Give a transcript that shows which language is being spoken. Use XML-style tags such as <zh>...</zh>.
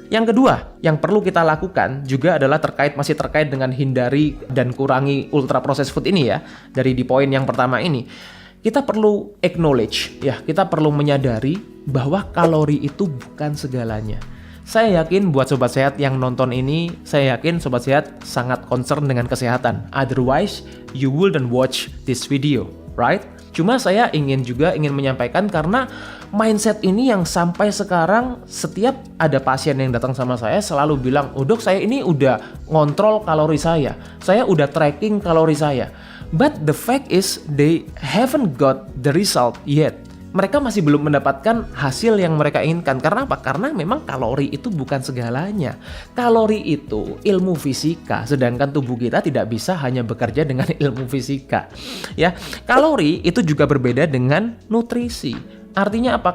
<id>Yang kedua, yang perlu kita lakukan juga adalah masih terkait dengan hindari dan kurangi ultra processed food ini ya, dari di poin yang pertama ini. Kita perlu acknowledge, ya, kita perlu menyadari bahwa kalori itu bukan segalanya. Saya yakin buat Sobat Sehat yang nonton ini, saya yakin Sobat Sehat sangat concern dengan kesehatan.</id> <en>Otherwise, you wouldn't watch this video, right?</en> <id>Cuma saya ingin menyampaikan karena mindset ini yang sampai sekarang setiap ada pasien yang datang sama saya selalu bilang, "Oh dok, saya ini udah ngontrol kalori saya udah tracking kalori saya."</id> <en>But the fact is they haven't got the result yet.</en> <id>Mereka masih belum mendapatkan hasil yang mereka inginkan. Karena apa? Karena memang kalori itu bukan segalanya. Kalori itu ilmu fisika, sedangkan tubuh kita tidak bisa hanya bekerja dengan ilmu fisika. Ya, kalori itu juga berbeda dengan nutrisi. Artinya apa?</id>